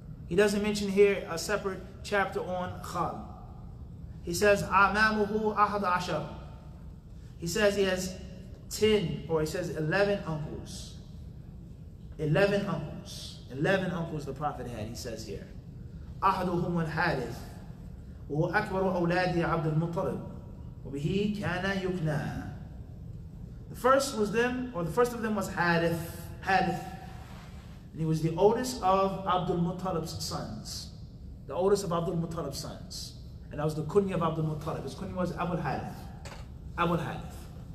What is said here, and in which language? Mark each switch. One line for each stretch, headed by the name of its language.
English: He doesn't mention here a separate chapter on khal. He says,
Arabic: amamuhu ahad ashar.
English: He says he has 10, or he says 11 uncles. 11 uncles. 11 uncles the Prophet had, he says here.
Arabic: أحدهم الحارث وهو أكبر أولاد عبد المطلب وبه كان يكنى.
English: The first of them was Harith. And he was the oldest of Abdul Muttalib's sons. The oldest of Abdul Muttalib's sons. And that was the kunya of Abdul Muttalib. His kunya was Abu Harith. Abu Harith.